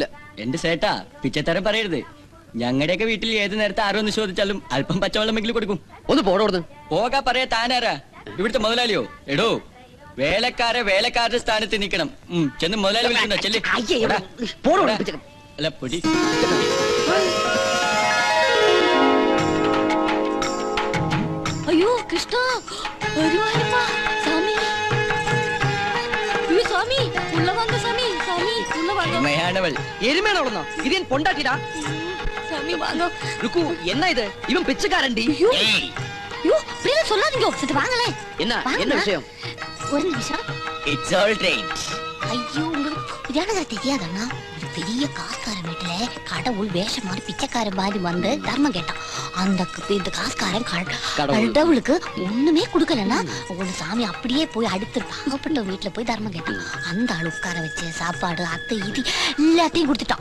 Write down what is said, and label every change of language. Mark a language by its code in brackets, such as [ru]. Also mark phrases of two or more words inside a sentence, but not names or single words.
[ml] എന്റെ സേട്ടാ പിച്ചത്തരം പറയരുത്. ഞങ്ങളുടെയൊക്കെ വീട്ടിൽ ഏത് നേരത്തെ ആരോന്ന് ചോദിച്ചാലും അല്പം പച്ചവെള്ളമെങ്കിലും കൊടുക്കും. ഒന്ന് പോടോടുന്നു പോകാ പറയാ. താനാരാ? ഇവിടുത്തെ മുതലാളിയോ? എടോ വേലക്കാരുടെ സ്ഥാനത്ത് നിൽക്കണം. ചെന്ന് മുതലാളി വിളിക്കണ്ട. ചെല്ലി അല്ല പൊടി. [ta] ஐயோ கிருஷ்ணா, வருவாருப்பா சாமி. ஐயோ சாமி, உள்ள வாங்க சாமி. சாமி உள்ள வாங்க. [ml] എരുമയാണവൾ. എരുമയാണോളന്നോ? ഇത് ഞാൻ പൊണ്ടാട്ടിടാ. [ta] சாமி வாங்க. ருக்கு, என்ன இது? இவன் பிச்சைக்காரன்டி. ஐயோ ஐயோ, அப்படியே சொல்லாதீங்க. சத்து வாங்களே. என்ன விஷயம்? ஒரு நிமிஷம். [en] It's all right. [ta] ஐயோ, உங்களுக்கு இதானது தெரியாதண்ணா? ஒரு பெரிய காஸ்காரன் வீட்டுல கடவுள் வேஷம் மாதிரி பிச்சைக்காரன் மாதிரி வந்து தர்மம் கேட்டான். அந்த இந்த காஸ்காரன் கடவுளுக்கு ஒண்ணுமே கொடுக்கலன்னா ஒண்ணு சாமி அப்படியே போய் அடுத்து பாகப்பட்ட வீட்டுல போய் தர்மம் கேட்டான். அந்த ஆள் உட்கார வச்சு சாப்பாடு அத்தை இது எல்லாத்தையும் கொடுத்துட்டான்.